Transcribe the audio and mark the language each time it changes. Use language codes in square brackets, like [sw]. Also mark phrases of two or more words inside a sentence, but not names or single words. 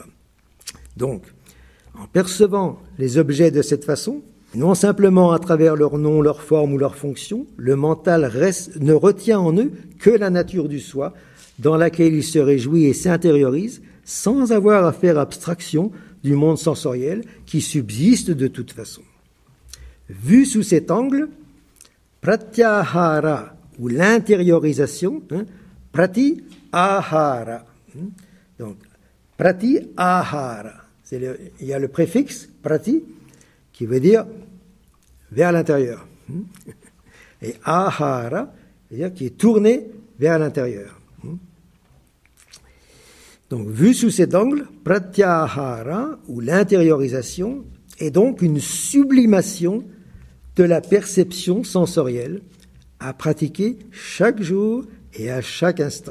[fr] Donc, en percevant les objets de cette façon, non simplement à travers leur nom, leur forme ou leur fonction, le mental ne retient en eux que la nature du soi, dans laquelle il se réjouit et s'intériorise, sans avoir à faire abstraction du monde sensoriel qui subsiste de toute façon. Vu sous cet angle, pratyahara, ou l'intériorisation, [sa] prati ahara. [fr] Donc, [sa] prati ahara. [fr] Il y a le préfixe prati qui veut dire vers l'intérieur. Et ahara, c'est-à-dire qui est tourné vers l'intérieur. Donc, vu sous cet angle, pratyahara, ou l'intériorisation, est donc une sublimation de la perception sensorielle à pratiquer chaque jour et à chaque instant.